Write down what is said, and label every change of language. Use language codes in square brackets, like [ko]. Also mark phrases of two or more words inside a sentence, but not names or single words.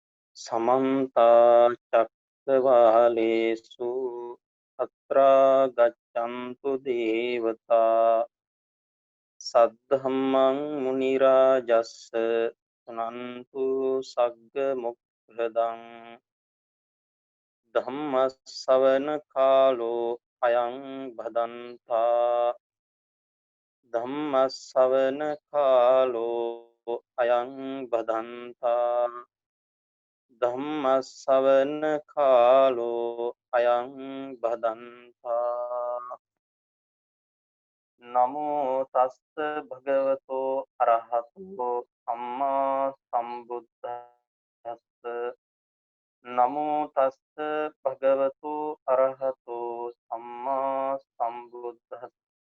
[pi] समन्ता चक्रवालेषु अत्रा गच्छन्तु देवता सद्धम्मं मुनिराजस्स शृण्वन्तु सग्गमुख्यदं धम्मश्रवण कालो अयं भदन्ता धम्मश्रवण कालो अयं भदन्ता ධම්මස්සවන කාලෝ අයං බදන්තා නමෝ තස්ස භගවතෝ අරහතෝ සම්මා සම්බුද්දස්ස නමෝ තස්ස භගවතෝ අරහතෝ සම්මා සම්බුද්දස්ස